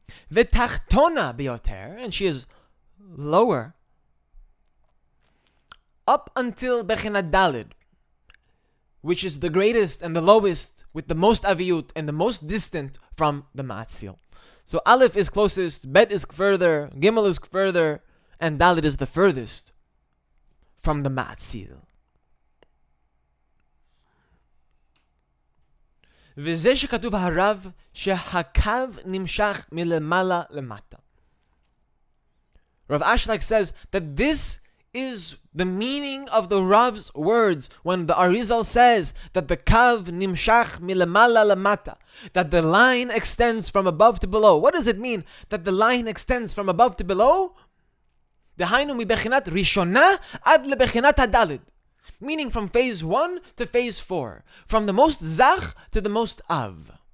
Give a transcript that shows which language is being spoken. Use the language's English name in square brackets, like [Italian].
[Hebrew] Ve'tachtona biyoter, [English] and she is lower up until bechina dalid, which is the greatest and the lowest with the most aviyut and the most distant from the matzil. So aleph is closest, bet is further, gimel is further, and dalit is the furthest from the matzil. [Hebrew] וזה שכתוב הרב שהקו נמשך מלמעלה למטה. [English] Rav Ashlag says that this is the meaning of the Rav's words when the Arizal says that the [Hebrew] kav nimshach milamala lamata, [English] that the line extends from above to below. What does it mean that the line extends from above to below? [Hebrew] Dehainu mi bechinat rishona ad lebechinat hadalid, [English] meaning from phase 1 to phase 4, from the most zach to the most av.